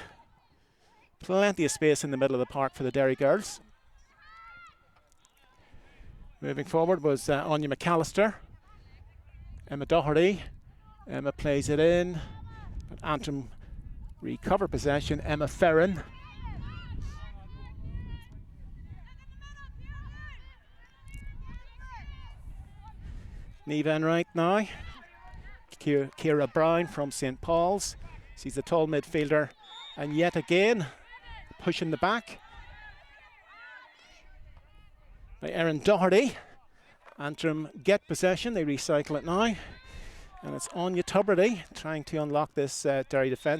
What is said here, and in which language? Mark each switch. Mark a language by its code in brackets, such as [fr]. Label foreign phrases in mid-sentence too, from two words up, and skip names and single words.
[en] Plenty of space in the middle of the park for the Derry girls. Moving forward was Anya McAllister. Emma Doherty. Emma plays it in. But Antrim recover possession. Emma Ferrin. Niamh Enright now. Ciara Brown from St Paul's. She's a tall midfielder. And yet again, pushing the back by Erin Doherty. Antrim get possession. They recycle it now. And it's Anya Tubridy trying to unlock this Derry defence.